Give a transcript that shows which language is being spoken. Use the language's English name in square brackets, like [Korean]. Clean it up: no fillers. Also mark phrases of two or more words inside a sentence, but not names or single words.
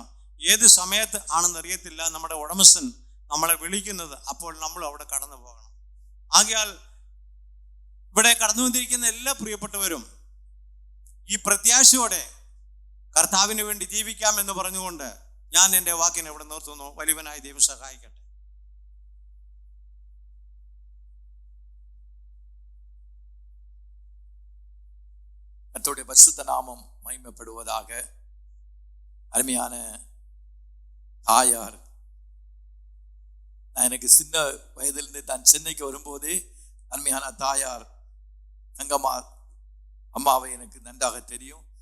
[Malayalam] ഏത് സമയത്ത് ആണെന്നറിയത്തില്ല നമ്മുടെ ഉടമസ്ഥൻ നമ്മളെ വിളിക്കുന്നത്. അപ്പോൾ നമ്മൾ അവിടെ കടന്നു പോകണം. ആകയാൽ ഇവിടെ കടന്നു വന്നിരിക്കുന്ന എല്ലാ പ്രിയപ്പെട്ടവരും ഈ പ്രത്യാശയോടെ കർത്താവിന് വേണ്ടി ജീവിക്കാമെന്ന് പറഞ്ഞുകൊണ്ട് ഞാൻ എൻ്റെ വാക്കിനെ ഇവിടെ നിർത്തുന്നു. വലിയവനായ ദൈവം സഹായിക്കട്ടെ. [Tamil] கர்த்தருடைய பரிசுத்த நாமம் மகிமைப்படுவதாக. அருமையான தாயார், நான் எனக்கு சின்ன வயதிலிருந்து தான் சென்னைக்கு வரும்போது அருமையான தாயார் தங்கம்மா அம்மாவை எனக்கு நன்றாக தெரியும்.